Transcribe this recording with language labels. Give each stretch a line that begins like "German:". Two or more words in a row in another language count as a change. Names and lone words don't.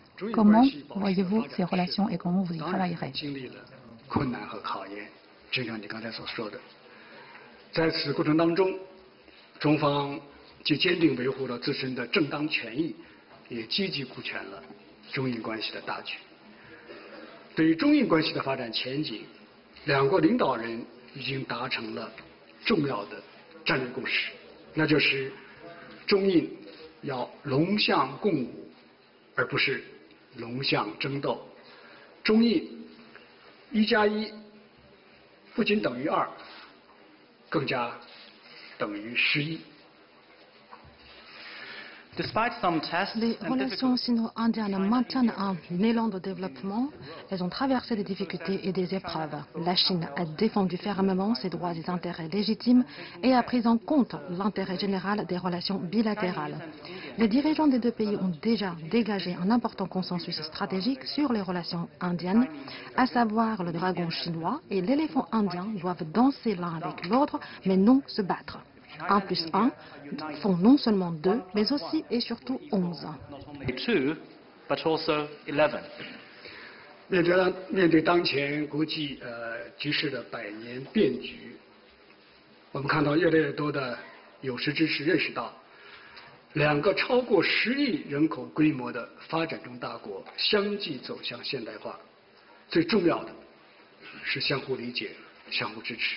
French: Comment voyez-vous ces relations et comment vous y travaillerez?
Chinese: 经历了困难和考验，正像你刚才所说的，在此过程当中，中方既坚定维护了自身的正当权益，也积极顾全了中印关系的大局。对于中印关系的发展前景，两国领导人已经达成了重要的战略共识，那就是中印要龙象共舞，而不是龙象争斗。中印1+1不仅等于2，更加等于11。
French: Les relations sino-indiennes maintiennent un élan de développement. Elles ont traversé des difficultés et des épreuves. La Chine a défendu fermement ses droits et intérêts légitimes et a pris en compte l'intérêt général des relations bilatérales. Les dirigeants des deux pays ont déjà dégagé un important consensus stratégique sur les relations indiennes, à savoir le dragon chinois et l'éléphant indien doivent danser l'un avec l'autre, mais non se battre. 1 + 1 font non seulement 2, mais aussi et surtout 11.
Chinese: 面对当前国际局势的百年变局，我们看到越来越多的有识之士认识到，两个超过10亿人口规模的发展中大国相继走向现代化，最重要的是相互理解、相互支持。